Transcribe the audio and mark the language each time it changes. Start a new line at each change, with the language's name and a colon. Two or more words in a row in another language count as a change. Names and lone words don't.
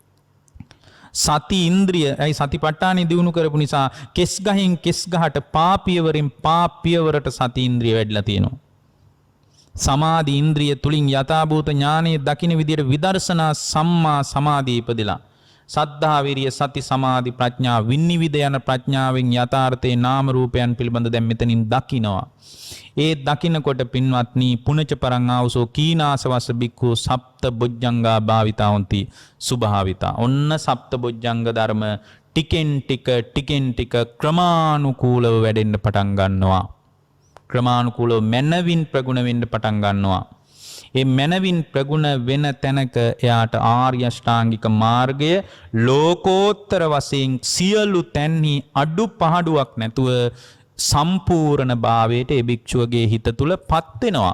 Sinhala: සති ඉන්ද්‍රිය ඇයි සතිපට්ඨානෙ දිනු කරපු නිසා කෙස් ගහින් කෙස් ගහට පාපියවරින් පාපියවරට සති ඉන්ද්‍රිය වැඩිලා තියෙනවා සමාධි ඉන්ද්‍රිය තුලින් යථාභූත ඥානයේ දකින්න විදියට විදර්ශනා සම්මා සමාධිය ඉපදෙලා සද්ධා විරිය සති සමාධි ප්‍රඥා විනිවිද යන ප්‍රඥාවෙන් යථාර්ථේ නාම රූපයන් පිළිබඳ දැන් මෙතනින් දකිනවා ඒ දකින්නකොට පින්වත්නි
Pali: පුනච පරං ආවසෝ කීනාසවස්ස බික්ඛු සප්ත බොජ්ජංගා භාවිතා හොಂತಿ සුභාවිතා
Sinhala: ඔන්න සප්ත බොජ්ජංග ධර්ම ටිකෙන් ටික ක්‍රමානුකූලව වැඩෙන්න පටන් ගන්නවා ක්‍රමානුකූලව මනවින් ප්‍රගුණ වෙන්න පටන් ගන්නවා. ඒ මනවින් ප්‍රගුණ වෙන තැනක එයාට ආර්ය අෂ්ටාංගික මාර්ගය ලෝකෝත්තර වශයෙන් සියලු තැන්හි අඩු පහඩුවක් නැතුව සම්පූර්ණ භාවයට ඒ භික්ෂුවගේ හිත තුල පත් වෙනවා.